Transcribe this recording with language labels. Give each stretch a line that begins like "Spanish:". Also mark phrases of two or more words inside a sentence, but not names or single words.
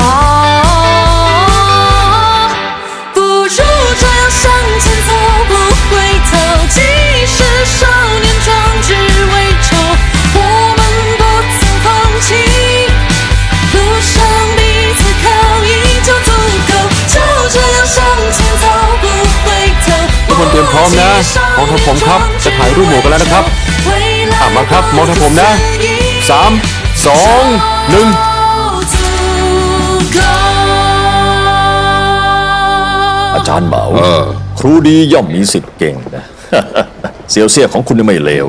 Chinese: 不如这样向前走，不回头。即使少年壮志未酬，我们不曾放弃。路上彼此靠依就足够，就这样向前走，不回头。
Thai: ทุกคนเตรียมพร้อมนะมองทางผมครับ จะถ่ายรูปหมู่กันแล้วนะครับมาครับ มองทางผมนะ 3 2 1 อาจารย์เหมา ครูดีย่อมมีสิทธิ์เก่งนะ เสี่ยวเซี่ยของคุณนี่ไม่เลวเลย